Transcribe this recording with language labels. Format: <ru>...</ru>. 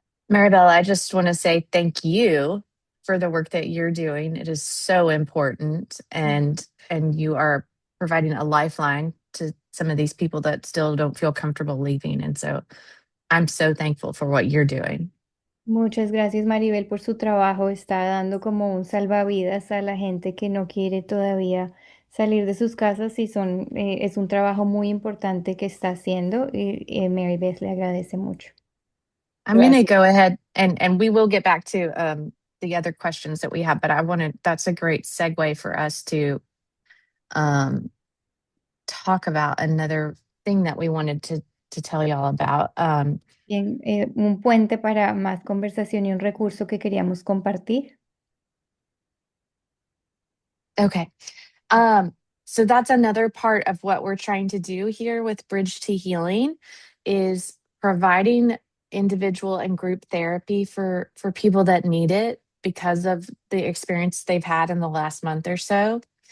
<en>Maribel, I just want to say thank you for the work that you're doing. It is so important, and you are providing a lifeline to some of these people that still don't feel comfortable leaving. And so I'm so thankful for what you're doing.</en> <es>Muchas gracias, Maribel, por su trabajo. Está dando como un salvavidas a la gente que no quiere todavía salir de sus casas y es un trabajo muy importante que está haciendo y Maribel le agradece mucho.</es> <en>I'm going to</en> <es>Gracias.</es> <en>go ahead and we will get back to the other questions that we have, but that's a great segue for us to talk about another thing that we wanted to tell y'all about.</en> <es>Bien, un puente para más conversación y un recurso que queríamos compartir.</es> <en>Okay. So that's another part of what we're trying to do here with Bridge to Healing is providing individual and group therapy for people that need it because of the experience they've had in the last month or so.</en>